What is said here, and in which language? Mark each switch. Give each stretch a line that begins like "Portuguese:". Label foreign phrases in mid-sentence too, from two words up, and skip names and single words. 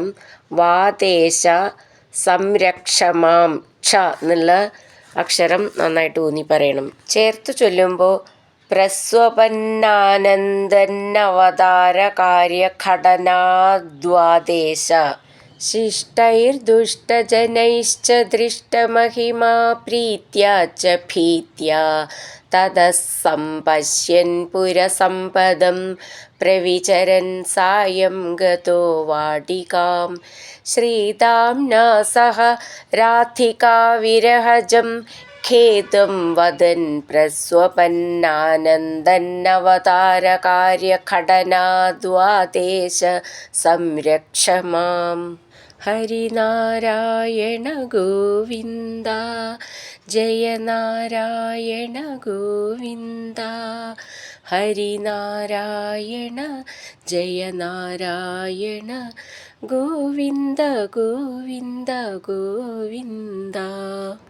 Sanskrit: വാദേശ സംരക്ഷമാം,
Malayalam: ക്ഷ എന്നുള്ള അക്ഷരം നന്നായിട്ട് ഊന്നി പറയണം. ചേർത്ത് ചൊല്ലുമ്പോൾ
Sanskrit: പ്രസ്വപന്നാനന്ദന്നവതാരകാര്യഘടനാദ്വാദേശ शिष्टैर्दुष्टजनैश्च दृष्टमहिमा प्रीत्या च भीत्या ततः सम्पश्यन् पुरसम्पदं प्रविचरन् सायं गतो वाटिकां श्रीदाम्ना सह राधिकाविरहजं खेदं वदन् प्रस्वपन्नानन्दन्नवतारकार्यघटनाद्वादेश संरक्ष माम्. ഹരിനാരായണ ഗോവിന്ദ ജയ നാരായണ ഗോവിന്ദ ഹരിനാരായണ ജയ നാരായണ ഗോവിന്ദ ഗോവിന്ദ ഗോവിന്ദ.